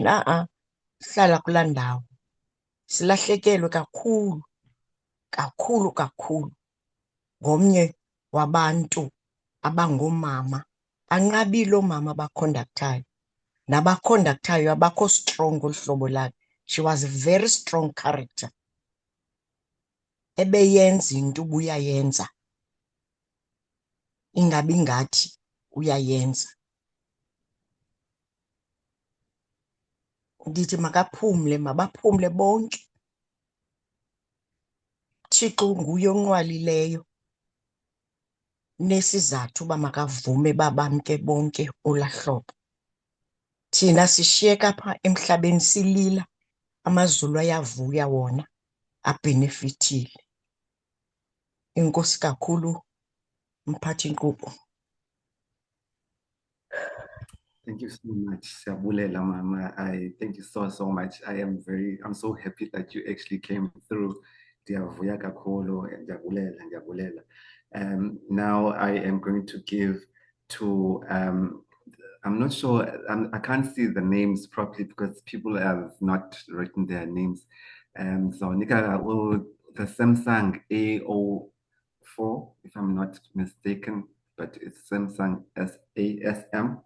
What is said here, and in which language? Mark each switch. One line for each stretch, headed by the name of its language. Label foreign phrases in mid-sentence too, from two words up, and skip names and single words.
Xhosa: Sihlala kulaa ndawo. Silahlekelwe kakhulu, kakhulu, kakhulu ngomnye wabantu abangoomama. Banqabile oomama abakhondaktayo. Nabakhondaktayo abakho strong olu hlobo lakhe.
English: She was a very strong character.
Xhosa: Ebeyenza into ubuyayenza. Ingabi ngathi uyayenza. Ndithi makaphumle, mabaphumle bonke. Thixo nguye onqwalileyo. Nesizathu uba makavume babamke bonke olahlobo. Thina sishiyeka apha emhlabeni silila, amazulu ayavuya wona, abhenefithile. Inkosi kakhulu mphathi Nkqubo.
English: Thank you so much, Siyabulela, Mama. I thank you so much. I'm so happy that you actually came through.
Xhosa: Ndiyavuya kakhulu, ndiyabulela, ndiyabulela.
English: Now I am going to give to I'm not sure, I can't see the names properly because people have not written their names. So Nika, the Samsung A04, if I'm not mistaken, but it's Samsung SASM.